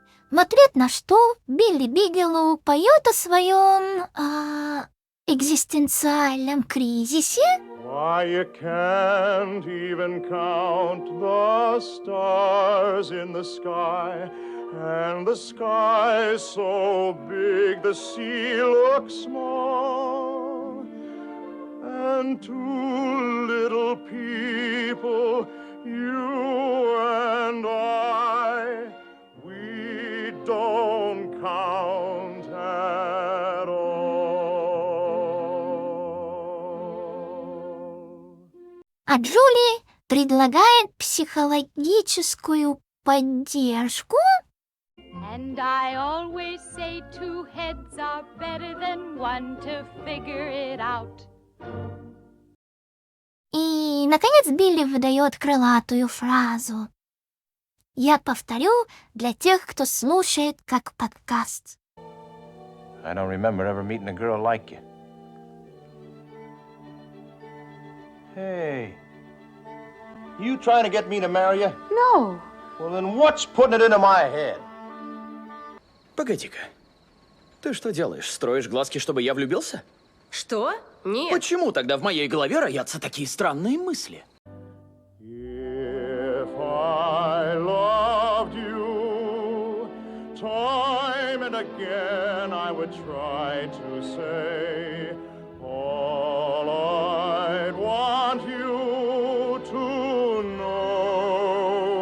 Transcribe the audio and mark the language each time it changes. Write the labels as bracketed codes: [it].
[ru] В ответ на что Билли Бигелоу поет о своем экзистенциальном кризисе. [en] Why, you can't even count the stars in the sky, and the sky is so big the sea looks small. and two little people, you and I, we don't count at all. [ru] А Джули предлагает психологическую поддержку. [en] And I always say 2 heads are better than 1 to figure it out. [ru] И, наконец, Билли выдает крылатую фразу. Я повторю для тех, кто слушает как подкаст. [en] I don't remember ever meeting a girl like you. Hey, you trying to get me to marry you? No. Well, then what's putting it into my head? [ru] Погоди-ка. Ты что делаешь? Строишь глазки, чтобы я влюбился? Что? Нет. Почему тогда в моей голове роятся такие странные мысли? [en] If I loved you, time and again I would try to say all I'd want you to know.